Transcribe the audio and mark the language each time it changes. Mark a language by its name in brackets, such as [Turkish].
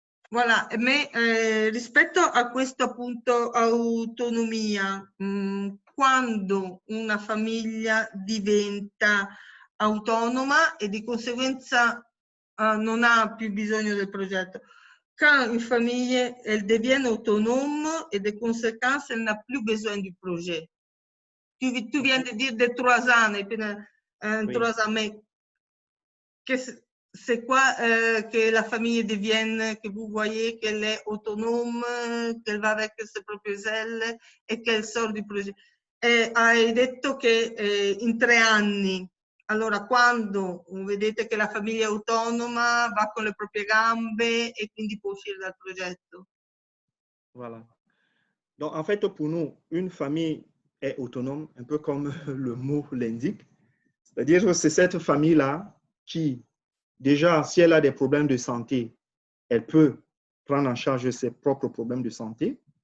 [Italian] Voilà, rispetto a questo appunto autonomia, quando una famiglia diventa autonoma e di conseguenza non ha più bisogno del progetto. [French] Quand une famille elle devient autonome et de conséquence elle n'a plus besoin du projet. Tu viens de dire de 3 ans, et puis, 3 ans, mais c'est quoi que la famille devienne, que vous voyez qu'elle est autonome, qu'elle va avec ses propres ailes et qu'elle sort du projet? [Italian] Hai detto che in 3 anni, allora quando vedete che la famiglia è autonoma, va con le proprie gambe e quindi può uscire dal progetto? [French] Voilà. Donc, en fait, pour nous, une famille est autonome, un peu comme le mot l'indique. C'est-à-dire que c'est cette famille-là qui, déjà, si elle a des problèmes de santé, elle peut prendre en charge ses propres problèmes de santé.